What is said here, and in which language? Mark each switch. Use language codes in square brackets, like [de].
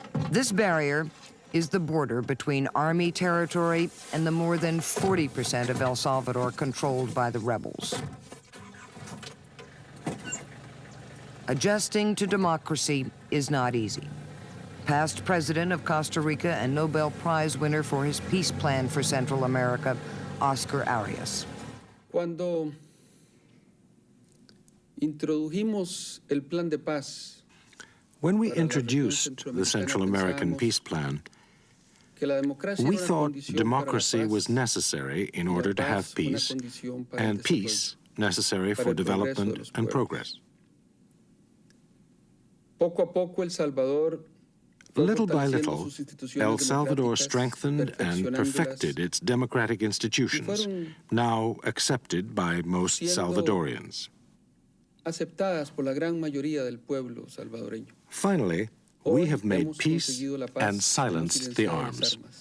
[en] This barrier is the border between Army territory and the more than 40% of El Salvador controlled by the rebels. Adjusting to democracy is not easy. Past president of Costa Rica and Nobel Prize winner for his peace plan for Central America, Oscar Arias. [es] Cuando introdujimos el plan de paz, [en] when we introduced the Central American Peace Plan, we thought democracy was necessary in order to have peace, and peace necessary for development and progress. [es] Poco a poco El Salvador, [en] little by little, El Salvador strengthened and perfected its democratic institutions, now accepted by most Salvadorians. [es] Aceptadas por la gran mayoría del pueblo salvadoreño. [en] Finally, we have made peace and silenced the arms.